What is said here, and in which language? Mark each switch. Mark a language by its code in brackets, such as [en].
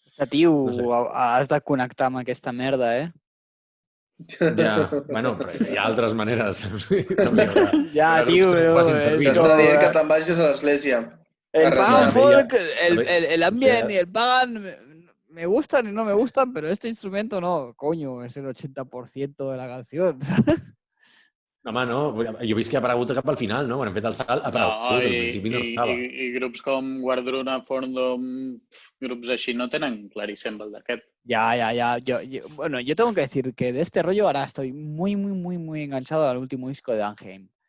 [ca] Tio, has de connectar amb aquesta merda, Ja, bueno, però hi ha altres maneres. Ja, tio, t'has de dir que te'n vagis a l'església. [es] El pagan folk, el ambient y el pagan me gustan y no me gustan, pero este instrumento no, coño, es el 80% de la canción. [ca] Home, no, jo he vist que ha aparegut cap al final, no? Quan hem fet el salt, ha aparegut, al principi no estava. I grups com Guardruna, Forndom, grups així no tenen clavicèmbal d'aquest. [es] Ya. Bueno, yo tengo que decir que de este rollo ahora estoy muy enganchado al último disco de Danheim.